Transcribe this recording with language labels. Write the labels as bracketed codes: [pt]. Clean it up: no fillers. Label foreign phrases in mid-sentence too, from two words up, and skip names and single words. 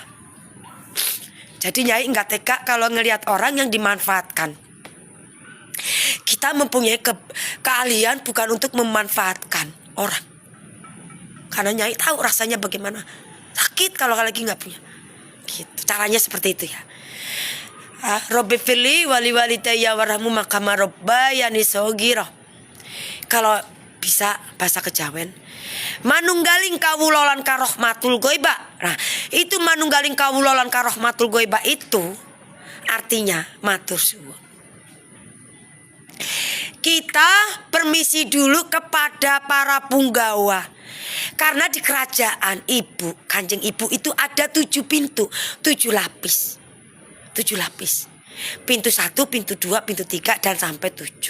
[id] Jadi Nyai nggak tega kalau ngelihat orang yang dimanfaatkan. Kita mempunyai keahlian bukan untuk memanfaatkan orang. Karena Nyai tahu rasanya bagaimana. Sakit kalau lagi nggak punya. Gitu. Caranya seperti itu ya. [ar] رب اغفر لي ولوالدي وارحمهما كما ربياني صغيرا. [id] Kalau bisa bahasa Kejawen, [jv] manunggaling kawula lan karahmatul ghaibah. [id] Nah, itu [jv] manunggaling kawula lan karahmatul ghaibah [id] itu artinya [jv] matur suwun. [id] Kita permisi dulu kepada para punggawa. Karena di kerajaan ibu, Kanjeng Ibu itu ada 7 pintu, 7 lapis. 7 lapis. Pintu 1, pintu 2, pintu 3 dan sampai 7.